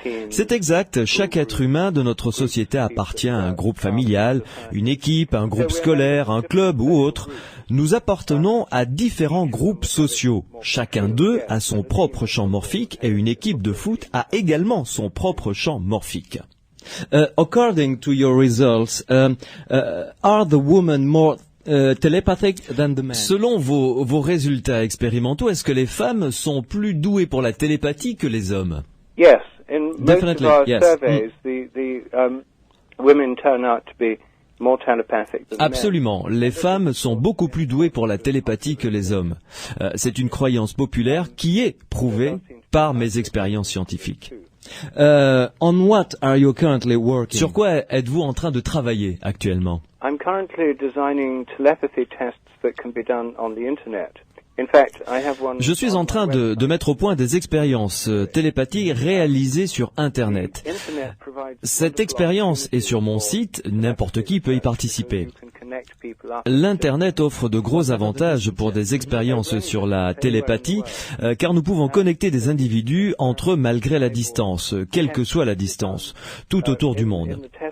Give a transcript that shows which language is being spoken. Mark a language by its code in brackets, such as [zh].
[fr] C'est exact. Chaque être humain de notre société appartient à un groupe familial, une équipe, un groupe scolaire, un club ou autre. Nous appartenons à différents groupes sociaux. Chacun d'eux a son propre champ morphique et une équipe de foot a également son propre champ morphique. [en] According to your results, are the women more telepathic than the men? [fr] Selon vos résultats expérimentaux, est-ce que les femmes sont plus douées pour la télépathie que les hommes? [en] Yes, in most of Definitely, our yes. surveys, the women turn out to be more telepathic than [fr] Absolument. Les femmes sont beaucoup plus douées pour la télépathie que les hommes. C'est une croyance populaire qui est prouvée par mes expériences scientifiques. [en] On what are you currently working? [fr] Sur quoi êtes-vous en train de travailler actuellement? [en] I'm currently designing telepathy tests that can be done on the internet. In fact, I have one. [fr] Je suis en train de mettre au point des expériences télépathiques réalisées sur Internet. Cette expérience est sur mon site, n'importe qui peut y participer. L'Internet offre de gros avantages pour des expériences sur la télépathie, car nous pouvons connecter des individus entre eux malgré la distance, quelle que soit la distance, tout autour du monde.